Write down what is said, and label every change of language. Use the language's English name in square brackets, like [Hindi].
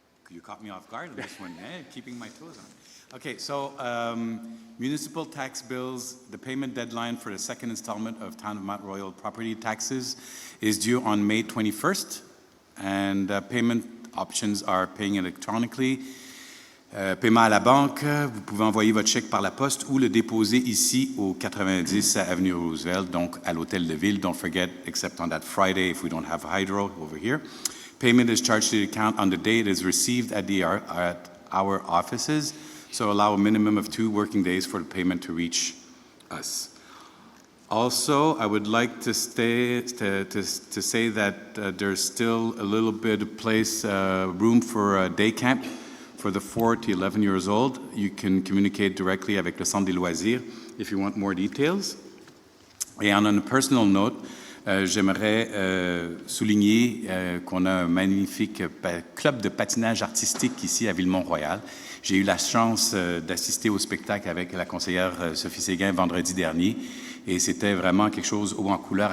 [English] You caught me off guard on this one, eh? Keeping my toes on. Okay, so municipal tax bills, the payment deadline for the second installment of Town of Mount Royal property taxes is due on May 21st, and payment options are paying electronically. [French] Paiement à la banque, vous pouvez envoyer votre chèque par la poste ou le déposer ici au 90 Avenue Roosevelt, donc à l'hôtel de ville. [English] Don't forget, except on that Friday, if we don't have hydro over here. Payment is charged to the account on the day it is received at our offices, so allow a minimum of 2 working days for the payment to reach us. Also, I would like to say that there's still a little bit of room for a day camp for the 4 to 11 years old. You can communicate directly [French] avec le Centre des loisirs [English] if you want more details. [French] Et [English] on a personal note, [French] j'aimerais souligner qu'on a un magnifique club de patinage artistique ici à Villemont-Royal. J'ai eu la chance d'assister au spectacle avec la conseillère Sophie Séguin vendredi dernier et c'était vraiment quelque chose haut en couleur.